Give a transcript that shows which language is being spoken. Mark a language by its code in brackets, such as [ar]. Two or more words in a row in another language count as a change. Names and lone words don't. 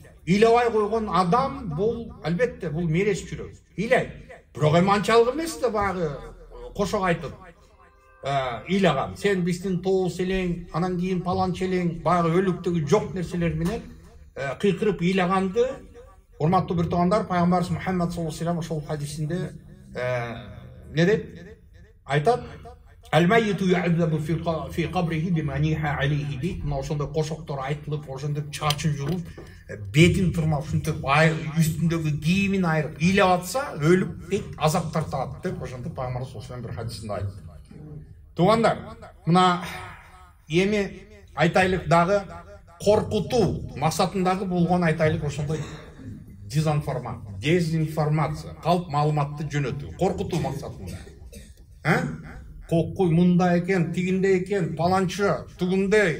[ky] Ыйлабай койгон адам бул албетте бул мерез жүрөк. Ыйлайт. Бирок эми анчалык эмес да баягы кошок айтып ыйлаган. Сен биздин тоос элең, анан кийин паланча элең, баягы өлүктөгү жок нерселер менен кыйкырып ыйлаганды, урматтуу бир туугандар, пайгамбарыбыз Мухаммад [ar] صلى الله عليه وسلم [ky] ошол хадисинде не деп айтат? [ar] الميت يعذب في قبره بما نيح عليه дейт. [ky] Мына ошондой кошоктор айтылып, ошондой чачын жулуп, бетин тырмап, ушинтип үстүндөгү кийимин айырып ыйлап атса, өлүп дейт, азап тартат деп ошентип пайгамбарыбыз [ar] صلى الله عليه وسلم [ky] бир хадисинде айтты. Туугандар, мына эми айтайлык дагы коркутуу максатындагы болгон айтайлык ошондой дезинформация, калп маалыматты жөнөтүү, коркутуу максатында. Кокуй мындай экен, тигинде экен, паланчы, тугундай.